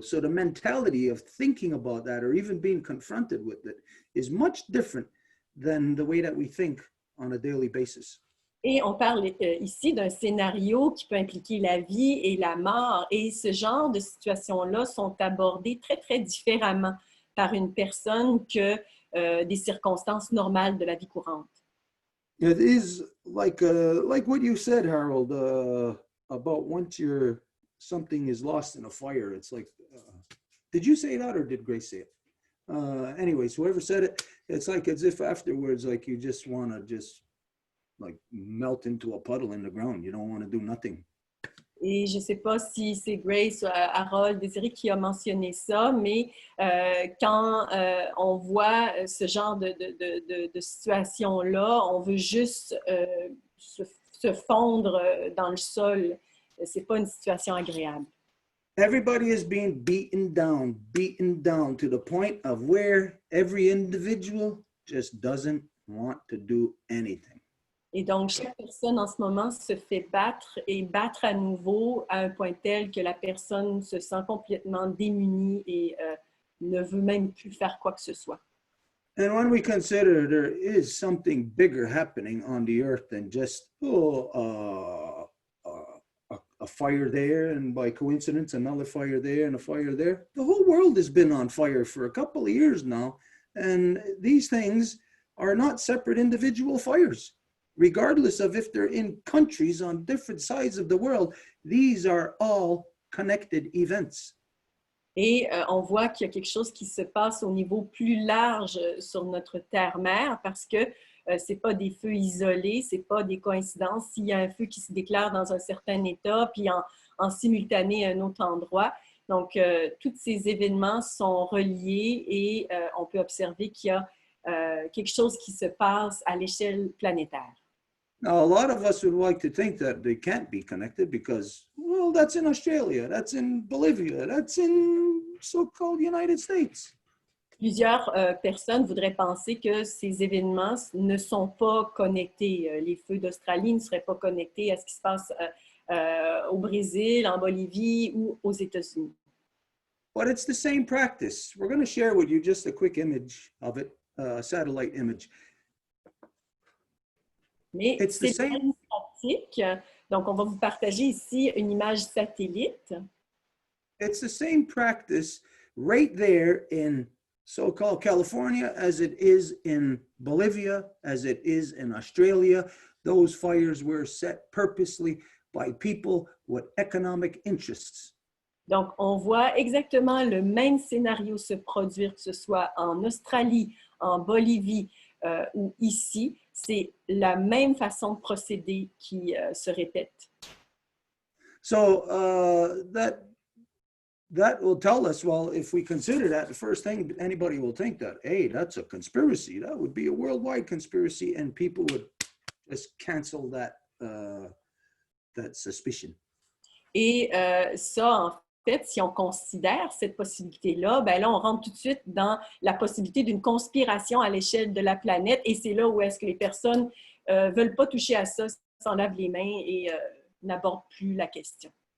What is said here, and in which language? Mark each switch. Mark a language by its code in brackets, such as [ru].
[en] So the mentality of thinking about that or even being confronted with it is much different than the way that we think on a daily basis. [fr] Et on parle ici d'un scénario qui peut impliquer la vie et la mort. Et ce genre de situations-là sont abordées très, très différemment par une personne que des circonstances normales de la vie courante. [en] It is like what you said, Harold, about once something is lost in a fire. It's like, did you say that or did Grace say it? Anyways, whoever said it, it's like as if afterwards, like you just want to just like melt into a puddle in the ground. You don't want to do nothing. [fr] Et je ne sais pas si c'est Grace ou Harold Désiré qui a mentionné ça, mais quand on voit ce genre de situation-là, on veut juste se fondre dans le sol. Ce n'est pas une situation agréable. [en] Everybody is being beaten down to the point of where every individual just doesn't want to do anything. [fr] Et donc, chaque personne en ce moment se fait battre et battre à nouveau à un point tel que la personne se sent complètement démunie et ne veut même plus faire quoi que ce soit. [en] And when we consider there is something bigger happening on the earth than just a fire there and by coincidence another fire there and a fire there, the whole world has been on fire for a couple of years now, and these things are not separate individual fires. Regardless of if they're in countries on different sides of the world, these are all connected events. [fr] Et on voit qu'il y a quelque chose qui se passe au niveau plus large sur notre terre-mère parce que ce n'est pas des feux isolés, ce n'est pas des coïncidences. S'il y a un feu qui se déclare dans un certain état, puis en simultané à un autre endroit. Donc, tous ces événements sont reliés et on peut observer qu'il y a quelque chose qui se passe à l'échelle planétaire. [en] Now, a lot of us would like to think that they can't be connected because, well, that's in Australia, that's in Bolivia, that's in so-called United States. [fr] Plusieurs personnes voudraient penser que ces événements ne sont pas connectés. Les feux d'Australie ne seraient pas connectés à ce qui se passe au Brésil, en Bolivie ou aux États-Unis. [en] But it's the same practice. We're going to share with you just a quick image of it, a satellite image. [fr] Mais c'est la même pratique. Donc, on va vous partager ici une image satellite. [en] It's the same practice right there in so-called California as it is in Bolivia, as it is in Australia. Those fires were set purposely by people with economic interests. [fr] Donc, on voit exactement le même scénario se produire, que ce soit en Australie, en Bolivie ou ici. C'est la même façon de procéder qui se répète. [en] So that will tell us, well, if we consider that, the first thing anybody will think that, hey, that's a conspiracy. That would be a worldwide conspiracy, and people would just cancel that suspicion. [fr] Et ça, en fait, si on considère cette possibilité-là, ben là, on rentre tout de suite dans la possibilité d'une conspiration à l'échelle de la planète, et c'est là où est-ce que les personnes ne veulent pas toucher à ça, s'en lavent les mains et n'abordent plus la question.